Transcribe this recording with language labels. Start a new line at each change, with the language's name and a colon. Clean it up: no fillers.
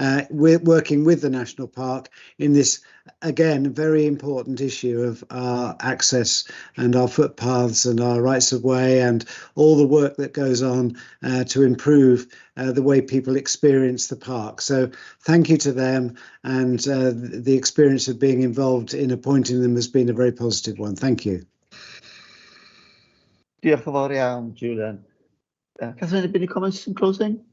English: working with the National Park in this, again, very important issue of our access and our footpaths and our rights of way and all the work that goes on to improve the way people experience the park. So thank you to them, and the experience of being involved in appointing them has been a very positive one. Thank you.
Welsh: Diolch yn fawr iawn, Julian.
English: Catherine, any comments in closing?